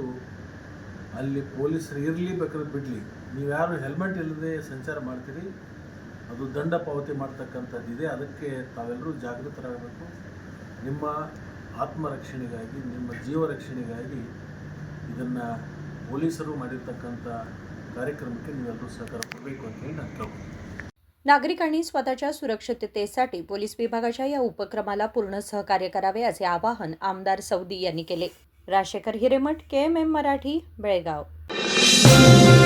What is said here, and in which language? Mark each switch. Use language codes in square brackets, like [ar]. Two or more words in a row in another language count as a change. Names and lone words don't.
[kn] ಅಲ್ಲಿ ಪೊಲೀಸರು ಇರಲಿ ಬೇಕಾದ್ರೆ ಬಿಡಲಿ, ನೀವು ಯಾರು ಹೆಲ್ಮೆಟ್ ಇಲ್ಲದೆ ಸಂಚಾರ ಮಾಡ್ತೀರಿ ಅದು ದಂಡ ಪಾವತಿ ಮಾಡ್ತಕ್ಕಂಥದ್ದಿದೆ. ಅದಕ್ಕೆ ತಾವೆಲ್ಲರೂ ಜಾಗೃತರಾಗಬೇಕು. ನಿಮ್ಮ ಆತ್ಮರಕ್ಷಣೆಗಾಗಿ, ನಿಮ್ಮ ಜೀವ ರಕ್ಷಣೆಗಾಗಿ ಇದನ್ನು ಪೊಲೀಸರು ಮಾಡಿರ್ತಕ್ಕಂಥ ಕಾರ್ಯಕ್ರಮಕ್ಕೆ ನೀವೆಲ್ಲರೂ ಸಹಕಾರ ಕೊಡಬೇಕು ಅಂತ ಹೇಳಿ ನಾನು ಕೇಳ್ತೀನಿ. [mr] नागरिकांनी स्वतःच्या सुरक्षिततेसाठी पोलीस विभागाच्या या उपक्रमाला पूर्ण सहकार्य करावे असे आवाहन आमदार सवदी यांनी केले. राजशेखर हिरेमठ, KMM मराठी, बेळगाव.